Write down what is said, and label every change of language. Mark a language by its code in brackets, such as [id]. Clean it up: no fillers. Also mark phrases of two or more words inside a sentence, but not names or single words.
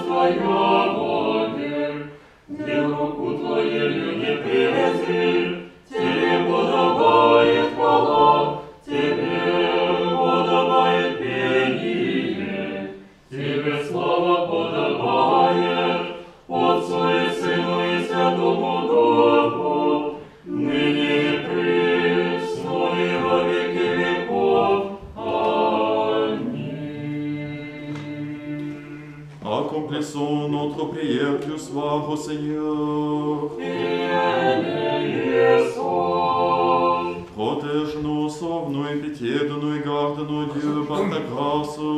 [ru] Твоего, дел руку Твоею не презри, Тебе подобает хвала, Тебе подобает пение, Тебе слава подобает, Отцу и Сыну и Святому Духу, ныне и присно и во веки веков. [fr] Accomplissons notre prière du soir au Seigneur. Protège-nous, sauve-nous et pitié de nous et garde-nous, Dieu, par ta grâce.